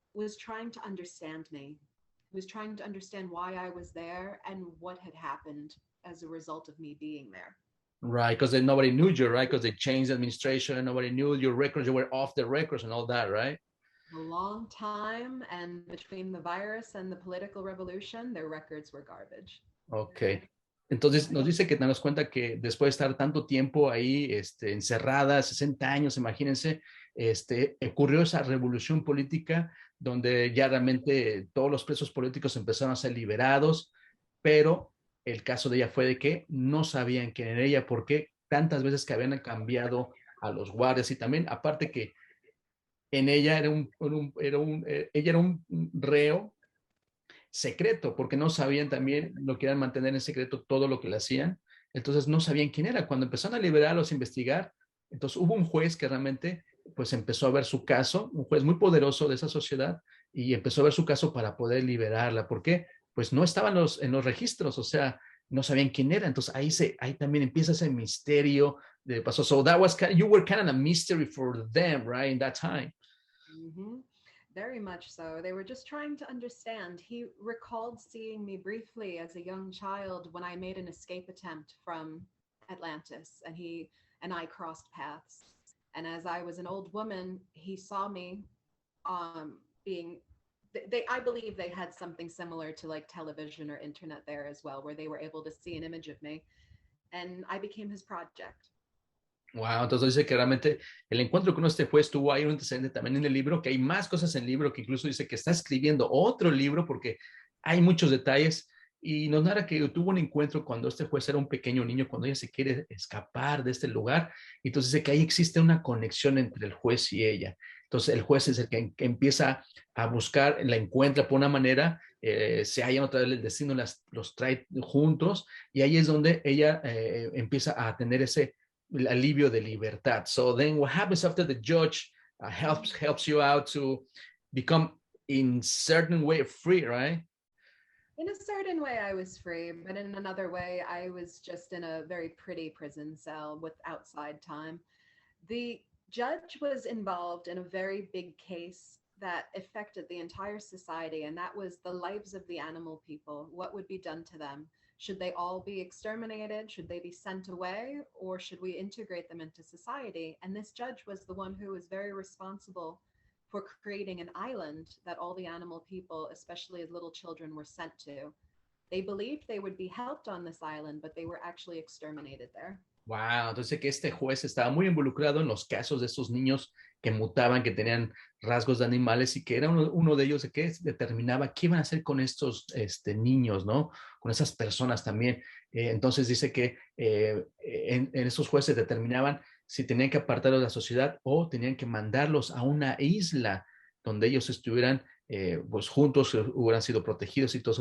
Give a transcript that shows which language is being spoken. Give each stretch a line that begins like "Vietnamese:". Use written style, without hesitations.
English: was trying to understand me, was trying to understand why I was there and what had happened as a result of me being there. Right, because nobody knew you, right? Because they changed the administration and nobody knew your records. You were off the records and all that, right? A long time, and between the virus and the political revolution, their records were garbage. Ok.
Spanish: Entonces nos dice que nos cuenta que después de estar tanto tiempo ahí encerrada, 60 años, imagínense, ocurrió esa revolución política donde ya realmente todos los presos políticos empezaron a ser liberados, pero el caso de ella fue de que no sabían quién era ella, porque tantas veces que habían cambiado a los guardias y también, aparte que en ella ella era un reo secreto, porque no sabían también, lo querían mantener en secreto todo lo que le hacían, entonces no sabían quién era. Cuando empezaron a liberarlos, a investigar, entonces hubo un juez que realmente pues empezó a ver su caso, un juez muy poderoso de esa sociedad, y empezó a ver su caso para poder liberarla. ¿Por qué? Pues no estaban en los registros, o sea, no sabían quién era. Entonces ahí también empieza ese misterio de pasó.
English: So that was you were kind of a mystery for them, right, in that time. Mm-hmm. Very much so. They were just trying to understand. He recalled seeing me briefly as a young child when I made an escape attempt from Atlantis, and he and I crossed paths. And as I was an old woman, he saw me being I believe they had something similar to like television or internet there as well, where they were able to see an image of me, and I became his project.
Spanish: Wow, entonces dice que realmente el encuentro con este juez tuvo ahí un antecedente también en el libro, que hay más cosas en el libro, que incluso dice que está escribiendo otro libro porque hay muchos detalles, y nos narra que tuvo un encuentro cuando este juez era un pequeño niño, cuando ella se quiere escapar de este lugar, y entonces dice que ahí existe una conexión entre el juez y ella. Entonces el juez es el que empieza a buscar, la encuentra por una manera, se hallan otra vez, el destino los trae juntos, y ahí es donde ella empieza a tener ese alivio de libertad.
English: So then what happens after the judge helps you out to become in certain way free, right? In a certain way, I was free, but in another way, I was just in a very pretty prison cell with outside time. The judge was involved in a very big case that affected the entire society, and that was the lives of the animal people. What would be done to them? Should they all be exterminated? Should they be sent away? Or should we integrate them into society? And this judge was the one who was very responsible for creating an island that all the animal people, especially as little children, were sent to. They believed they would be helped on this island, but they were actually exterminated there.
Spanish: Wow, entonces que este juez estaba muy involucrado en los casos de estos niños que mutaban, que tenían rasgos de animales, y que era uno de ellos que determinaba qué iban a hacer con estos niños, ¿no? Con esas personas también. Entonces dice que en esos jueces determinaban si tenían que apartarlos de la sociedad o tenían que mandarlos a una isla donde ellos estuvieran pues juntos, hubieran sido protegidos y todo eso.